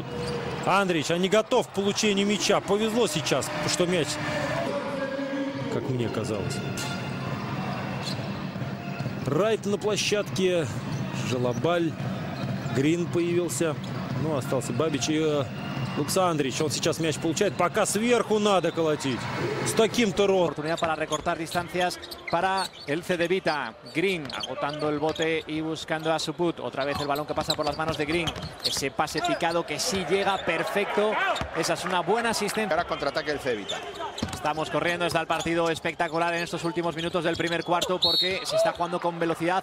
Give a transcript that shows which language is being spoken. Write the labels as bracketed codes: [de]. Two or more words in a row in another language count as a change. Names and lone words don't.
[ru] Андрич, а не готов к получению мяча. Повезло сейчас, что мяч, как мне казалось. Райт на площадке. Желобаль. Грин появился. Ну, остался Бабич и Лукса Андрич. Он сейчас мяч получает. Пока сверху надо колотить. С таким-то ростом. [es] Oportunidad para recortar distancias para el Cedevita. Green agotando el bote y buscando a Suput. Otra vez el balón que pasa por las manos de Green. Ese pase picado que sí llega perfecto. Esa es una buena asistencia. Ahora contraataque el Cedevita. Estamos corriendo, está el partido espectacular en estos últimos minutos del primer cuarto porque se está jugando con velocidad.